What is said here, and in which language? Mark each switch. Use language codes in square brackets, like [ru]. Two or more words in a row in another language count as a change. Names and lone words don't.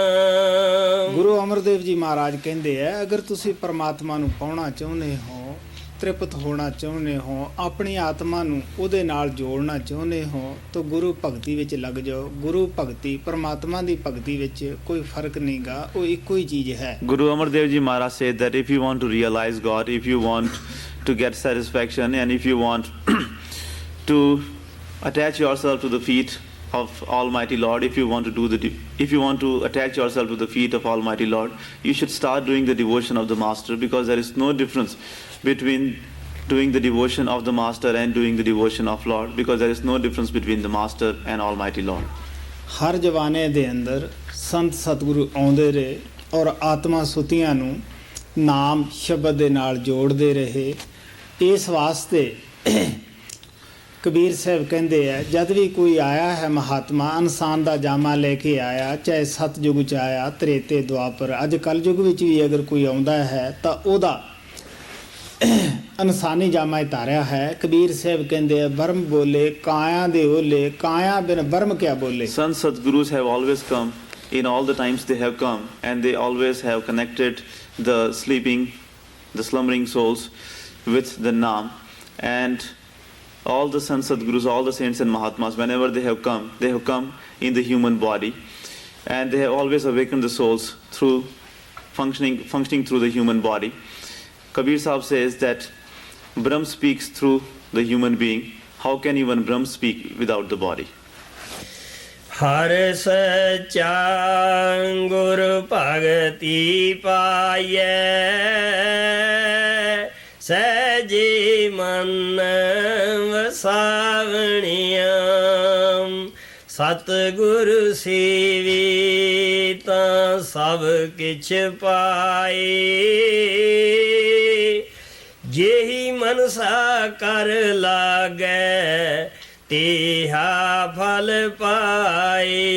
[pa] ਗੁਰੂ ਅਮਰਦੇਵ ਜੀ ਮਹਾਰਾਜ ਕਹਿੰਦੇ ਆ, ਅਗਰ ਤੁਸੀਂ ਪਰਮਾਤਮਾ ਨੂੰ ਪਾਉਣਾ ਚਾਹੁੰਦੇ ਹੋ ਤ੍ਰਿਪਤ ਹੋਣਾ ਚਾਹੁੰਦੇ ਹੋ, ਆਪਣੀ ਆਤਮਾ ਨੂੰ ਉਹਦੇ ਨਾਲ ਜੋੜਨਾ ਚਾਹੁੰਦੇ ਹੋ, ਤਾਂ ਗੁਰੂ ਭਗਤੀ ਵਿੱਚ ਲੱਗ ਜਾਓ। ਗੁਰੂ ਭਗਤੀ ਪਰਮਾਤਮਾ ਦੀ ਭਗਤੀ ਵਿੱਚ ਕੋਈ ਫਰਕ ਨਹੀਂਗਾ, ਉਹ ਇੱਕੋ ਹੀ ਚੀਜ਼ ਹੈ। [en] Guru Amar Dev Ji Maharaj said that if you want to realize God, if you want to get satisfaction, and if you want to attach yourself to the feet of Almighty Lord, if you want to attach yourself to the feet of Almighty Lord, you should start doing the devotion of the Master, because there is no difference between doing the devotion of the Master and doing the devotion of Lord, because there is no difference between the Master and Almighty Lord. [pa] ਹਰ ਜਵਾਨੇ ਦੇ ਅੰਦਰ ਸੰਤ ਸਤਿਗੁਰੂ ਆਉਂਦੇ ਰਹੇ ਔਰ ਆਤਮਾ ਸੁਤੀਆਂ ਨੂੰ ਨਾਮ ਸ਼ਬਦ ਦੇ ਨਾਲ ਜੋੜਦੇ ਰਹੇ। ਇਸ ਵਾਸਤੇ ਕਬੀਰ ਸਾਹਿਬ ਕਹਿੰਦੇ ਆ, ਜਦ ਵੀ ਕੋਈ ਆਇਆ ਹੈ ਮਹਾਤਮਾ, ਇਨਸਾਨ ਦਾ ਜਾਮਾ ਲੈ ਕੇ ਆਇਆ, ਚਾਹੇ ਸਤਯੁਗ 'ਚ ਆਇਆ, ਤ੍ਰੇਤੇ ਦੁਆਪਰ, ਅੱਜ ਕਲਯੁਗ ਵਿੱਚ ਵੀ ਅਗਰ ਕੋਈ ਆਉਂਦਾ ਹੈ ਤਾਂ ਉਹਦਾ ਇਨਸਾਨੀ ਜਾਮਾ ਧਾਰਿਆ ਹੈ। ਕਬੀਰ ਸਾਹਿਬ ਕਹਿੰਦੇ ਆ, ਬਰਮ ਬੋਲੇ ਕਾਇਆ ਦੇ ਓਲੇ, ਕਾਇਆ ਬਿਨ ਬਰਮ ਕਿਆ ਬੋਲੇ। [en] Sant Sadgurus have always come, in all the times they have come, and they always have connected the slumbering souls with the Naam. And all the Sant Sadgurus, all the saints and Mahatmas, whenever they have come in the human body, and they have always awakened the souls through functioning through the human body. Kabir Sahib says that Brahm speaks through the human being. How can even Brahm speak without the body? [pa] ਹਰ ਸੱਚਾ ਗੁਰ ਭਗਤੀ ਪਾਈਐ, ਸਹਿਜੇ ਮਨ ਵਸਾਵਣੀਆਂ, ਸਤਿਗੁਰ ਸੇਵੀ ਤਾਂ ਸਭ ਕਿਛ ਪਾਏ, ਜਿਹੀ ਮਨਸਾ ਕਰ ਲਾਗੈ ਤੇਹਾ ਫਲ ਪਾਏ।